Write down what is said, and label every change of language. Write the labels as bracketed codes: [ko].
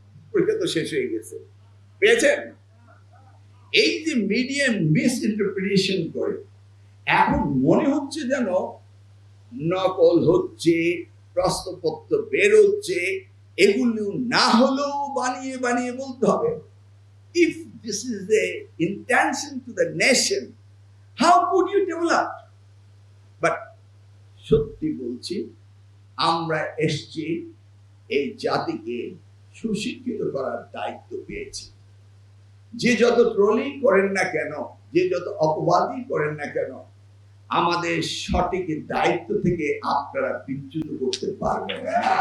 [bn] পরীক্ষা তো শেষ হয়ে গেছে, পেয়েছেন? এই যে মিডিয়া মিস ইন্টারপ্রিটেশন করে, এখন মনে হচ্ছে যেন নকল হচ্ছে, প্রশ্নপত্র বেরোচ্ছে, এগুলো না হলেও বানিয়ে বানিয়ে বলতে হবে। [en] If this is the intention to the nation, how could you develop? [bn] But সত্যি বলছি, আমরা এসছি এই জাতিকে সুশিক্ষিত করার দায়িত্ব পেয়েছি। যে যত ট্রোলিং করেন না কেন, যে যত অপবাদই করেন না কেন, আমাদের সঠিক দায়িত্ব থেকে আপনারা বিচ্যুত করতে পারবেন না।